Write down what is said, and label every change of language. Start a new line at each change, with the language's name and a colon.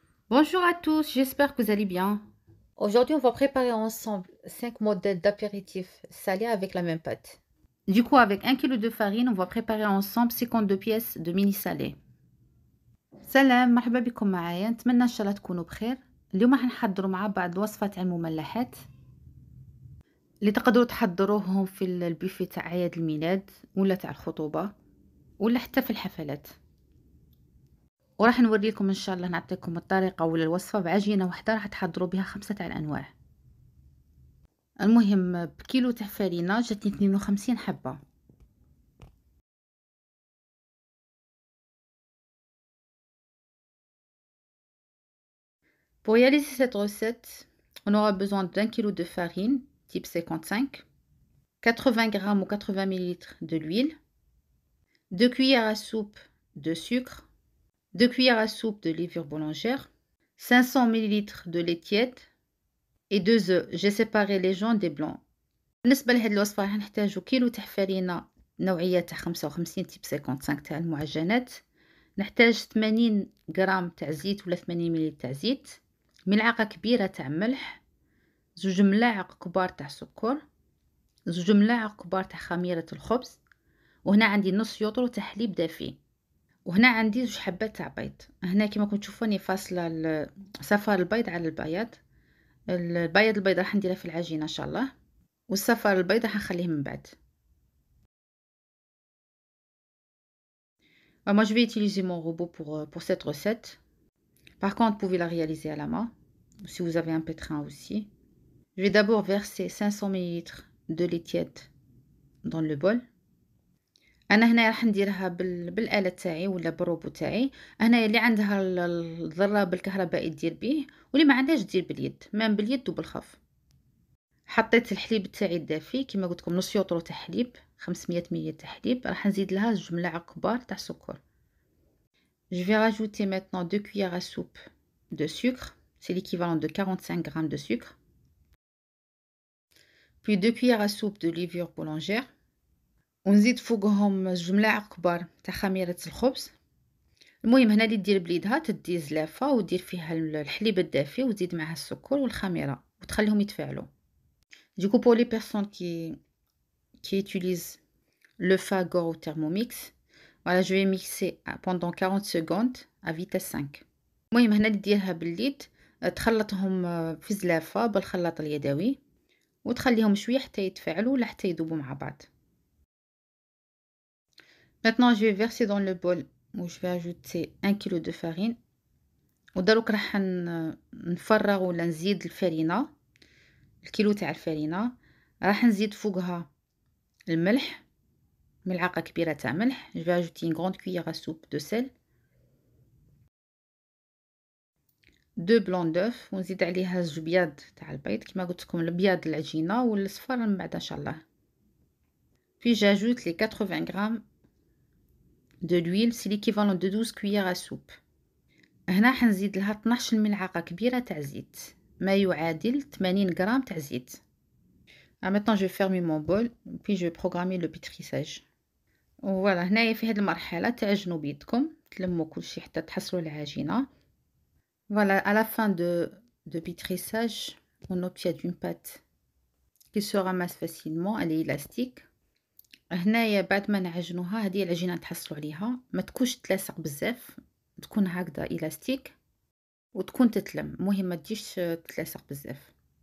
French: Bonjour à tous, j'espère que vous allez bien. Aujourd'hui, on va préparer ensemble 5 modèles d'apéritifs salés avec la même pâte. Du coup, avec 1 kg de farine, on va préparer ensemble 52 pièces de mini salés.
Arabic: سلام، مرحبا بكم معايا. نتمنى ان شاء الله تكونوا بخير. اليوم راح نحضروا مع بعض وصفة تاع المملحات اللي تقدروا تحضروهم في البوفيه تاع اعياد الميلاد ولا تاع الخطوبة ولا حتى في الحفلات. وراح نوريكم ان شاء الله، نعطيكم الطريقة ولا الوصفة بعجينة واحدة راح تحضروا بها 5 تاع الانواع. المهم بكيلو تاع فرينة جاتني 52 حبة.
French: Pour réaliser cette recette, on aura besoin d'1 kg de farine type 55, 80 g ou 80 ml de l'huile, 2 cuillères à soupe de sucre, 2 cuillères à soupe de levure boulangère, 500 ml de lait tiède et 2 œufs. J'ai séparé les jaunes des blancs.
Arabic: بالنسبة لهاد الوصفة راح نحتاجو كيلو تاع فرينة نوعية تاع 55 تيب 55 تاع المعجنات، نحتاج 80 غرام تاع زيت ولا 80 ملل تاع زيت، ملعقة كبيرة تاع ملح، 2 ملاعق كبار تاع سكر، 2 ملاعق كبار تاع خميرة الخبز، وهنا عندي نص يوطرو تاع حليب دافي، وهنا عندي 2 حبات تاع بيض. هنا كيما راكم تشوفوني فاصلة صفار البيض على البياض. البيض راح نديره في العجينة ان شاء الله، والصفار البيض راح نخليه من بعد.
French: Moi, je vais utiliser mon robot pour cette recette. Par contre, vous pouvez la réaliser à la main, si vous avez un pétrin aussi. Je vais d'abord verser 500 ml de lait tiède dans le bol.
Arabic: أنا هنا راح نديرها بالآلة تاعي ولا بالروبو تاعي. هنا اللي عندها الضراب الكهربائي دير بيه، واللي ما عندهاش دير باليد، مام باليد وبالخف. حطيت الحليب تاعي الدافي كيما قلت لكم، نص يوطرو تاع حليب، 500 ملل تاع حليب. راح نزيد لها 2 ملاعق كبار تاع سكر.
French: Je vais rajouter maintenant 2 cuillères à soupe de sucre, c'est l'équivalent de 45 g de sucre. Puis 2 cuillères à soupe de levure boulangère.
Arabic: ونزيد فوقهم 2 ملاعق كبار تاع خميرة الخبز. المهم هنا اللي دير بليدها تدي زلافة ودير فيها الحليب الدافي وتزيد معها السكر والخميرة وتخليهم يتفاعلوا.
French: Du coup, pour les personnes qui utilisent le Fagor ou Thermomix, voilà, je vais mixer pendant 40 secondes à vitesse 5.
Arabic: المهم هنا ديرها باليد، تخلطهم في زلافة بالخلاط اليدوي وتخليهم شوية حتى يتفاعلوا ولا حتى يذوبوا مع بعض.
French: Maintenant je vais verser dans le bol où je vais ajouter 1 kg de farine.
Arabic: ودروك راح نفرغ ولا نزيد الفرينة، الكيلو تاع الفرينة. راح نزيد فوقها الملح، ملعقة كبيرة تاع ملح.
French: Je vais ajouter une grande cuillère à soupe de sel. 2 blancs d'œufs
Arabic: ونزيد عليها 2 بياض تاع البيض كما قلت لكم، البياض العجينة والصفار من بعد ان شاء الله.
French: Puis j'ajoute les 80 g de l'huile, c'est l'équivalent de 12 cuillères à soupe.
Arabic: هنا حنزيد لها 12 ملعقة كبيرة تاع زيت، ما يعادل 80 غرام تاع زيت.
French: Maintenant je vais fermer mon bol puis je vais programmer le pétrissage.
Arabic: Voilà, هنايا في هذه المرحلة تعجنوا بيدكم، تلموا كل شيء حتى تحصلوا على العجينة.
French: Voilà, à la fin de pétrissage, on obtient une pâte qui se ramasse facilement, elle est élastique.
Arabic: هنايا بعد ما نعجنوها، هذه العجينة تحصلوا عليها ما تكونش تلاصق بزاف، تكون هكذا élastique وتكون تتلم، المهم ما تجيش تلاصق بزاف.